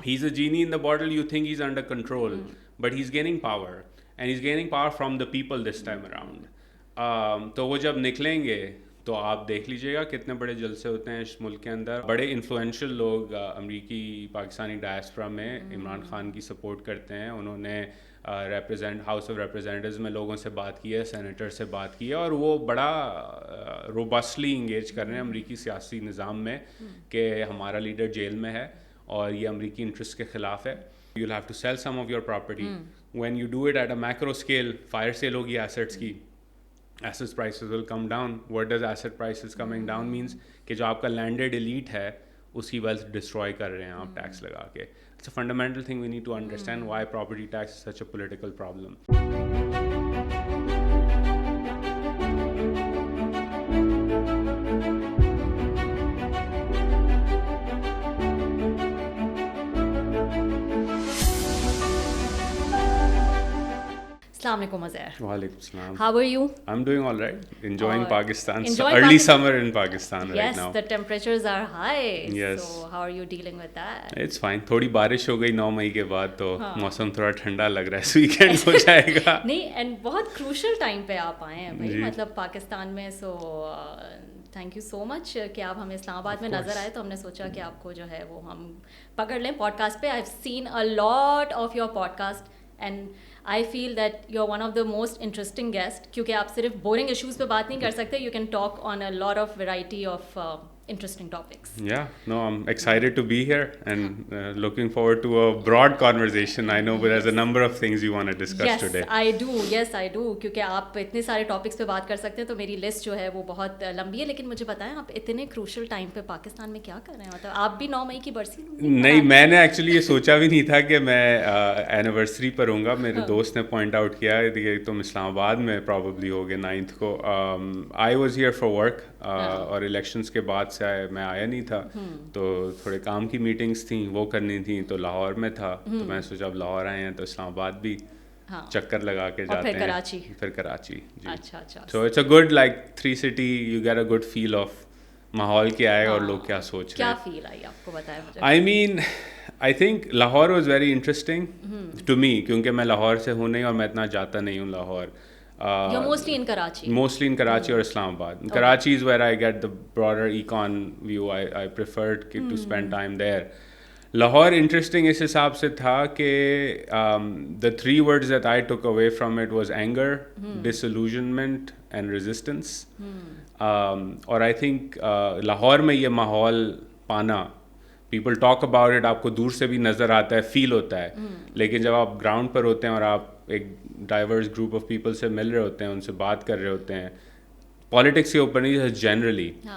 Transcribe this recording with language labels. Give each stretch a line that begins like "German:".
English: He is a genie in the bottle, you think he is under control, but he is gaining power, and he is gaining power from the people this time around.
Urdu: تو وہ جب نکلیں گے تو آپ دیکھ لیجیے گا کتنے بڑے جلسے ہوتے ہیں اس ملک کے اندر. بڑے انفلوئنشل لوگ امریکی پاکستانی ڈائسپورا میں عمران خان کی سپورٹ کرتے ہیں. انہوں نے ہاؤس آف ریپرزینٹیوز میں لوگوں سے بات کی ہے, سینیٹر سے بات کی ہے, اور وہ بڑا روبسٹلی انگیج کر رہے ہیں امریکی سیاسی نظام میں کہ ہمارا لیڈر جیل میں ہے اور یہ امریکی انٹرسٹ کے خلاف ہے.
English: You will have to sell some of your property. When you do it at a macro scale,
Urdu: fire cell ہوگی ایسٹس کی,
English: assets prices will come down. What does asset prices coming down means?
Urdu: کہ جو آپ کا landed elite ہے اس کی wealth destroy کر رہے ہیں آپ ٹیکس لگا کے.
English: It's a fundamental thing we need to understand why property tax is such a political problem.
Urdu: السلام علیکم عزیر. وعلیکم السلام.
English: How are you? I'm doing all right. Enjoying Pakistan. Early summer in Pakistan right now. Yes, the temperatures are high. Yes. So how are you dealing with that? It's fine.
Urdu: تھوڑی بارش ہو گئی 9 مئی کے بعد تو موسم تھوڑا ٹھنڈا لگ رہا ہے, اس ویکینڈ ہو جائے گا. نہیں, اینڈ بہت کروشل ٹائم پہ آپ آئے ہیں بھائی, مطلب پاکستان میں.
English: so thank you so much
Urdu: کہ آپ ہمیں اسلام آباد میں نظر آئے, تو ہم نے سوچا کہ آپ کو جو ہے وہ ہم پکڑ لیں پوڈ کاسٹ پہ.
English: I have seen a lot of your podcast and I feel that you're one of the most interesting guests,
Urdu: کیونکہ آپ صرف بورنگ ایشوز پہ بات نہیں کر سکتے.
English: You can talk on a lot of variety of interesting topics. Yeah, no, I'm excited to be here and looking forward to a broad conversation. I know there's a number of things you want to discuss today. Yes, I do.
Urdu: کیونکہ آپ اتنے سارے topics پہ بات کر سکتے ہیں, تو میری لسٹ جو ہے وہ بہت لمبی ہے. لیکن مجھے بتائیں, آپ اتنے کروشل ٹائم پہ پاکستان میں کیا کر رہے ہیں؟ مطلب آپ بھی 9 مئی کی برسی نہیں, میں نے ایکچولی یہ سوچا بھی نہیں تھا کہ میں اینیورسری پر ہوں گا. میرے دوست نے پوائنٹ آؤٹ کیا کہ تم اسلام آباد میں پرابیبلی ہوگے 9th کو.
English: I was here for work,
Urdu: اور الیکشنس کے بعد سے میں آیا نہیں تھا, تو تھوڑے کام کی میٹنگس تھیں وہ کرنی تھیں, تو لاہور میں تھا. تو میں سوچا اب لاہور آئے ہیں تو اسلام آباد بھی چکر لگا کے جاتے ہیں, پھر Karachi.
English: so it's a good like 3 city, you get a good feel of
Urdu: ماحول کیا ہے اور لوگ کیا سوچ رہے ہیں. کیا فیل آئی آپ کو, بتائیں مجھے.
English: I mean I think Lahore was very interesting to me,
Urdu: کیونکہ میں لاہور سے ہوں نہیں اور میں اتنا جاتا نہیں ہوں Lahore.
English: Mostly in Karachi. Mostly in Karachi or Islamabad. Okay. Karachi is where I get the broader econ view. I preferred to spend time there. Lahore interesting
Urdu: اس حساب سے تھا کہ
English: the 3 words that I took away from it was anger, disillusionment and resistance.
Urdu: اور I think Lahore میں یہ ماحول پانا,
English: people talk about it,
Urdu: آپ کو دور سے بھی نظر آتا ہے, فیل ہوتا ہے, لیکن جب آپ گراؤنڈ پر ہوتے ہیں اور آپ ایک ڈائیورس گروپ آف پیپل سے مل رہے ہوتے ہیں, ان سے بات کر رہے ہوتے ہیں, پالیٹکس کے اوپر نہیں, جنرلی.